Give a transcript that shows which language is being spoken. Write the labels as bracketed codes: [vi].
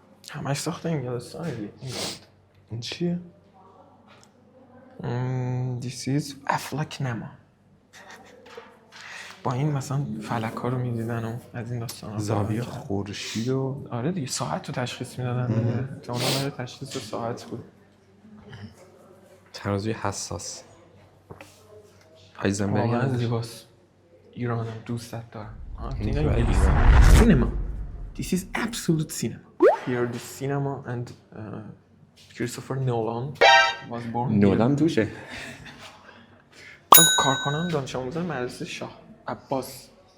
[fa] همش ساخت انگلستانه دیگه. این چیه؟ [en] This is افلاکنما. [fa] با این مثلا فلک ها رو میدیدن و از این داستان ها. زاویه خورشید و آره دیگه ساعت رو تشخیص میدادن دیگه. تا اونا برای تشخیص ساعت بود. ترازوی حساس. هایزنبرگ واقعا هم زیباست. ایرانم دوستت دارم. این [en] انگلیس. Cinema. This is absolute cinema. Here the cinema and Christopher Nolan was born. [fa] نولان توشه. کارکنان دانش آموزان مدرسه شاه عباس.